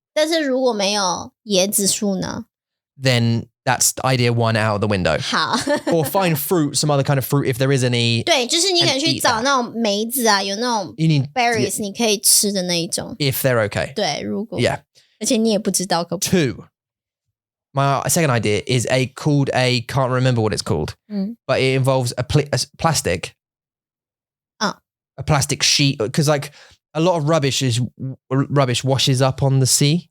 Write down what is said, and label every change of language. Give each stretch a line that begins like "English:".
Chinese: 但是如果没有椰子树呢
English: Then that's idea 1 out of the window.
Chinese: 好
English: Or find fruit, some other kind of fruit if there is any.
Chinese: 对就是你可能去找那种梅子啊有那种
English: You need
Chinese: berries 你可以吃的那一种
English: if they're okay.
Chinese: 对如果
English: Yeah.
Chinese: 而且你也不知道可不
English: 2. My second idea is called can't remember what it's called, but it involves a plastic. A plastic sheet because like a lot of rubbish washes up on the sea.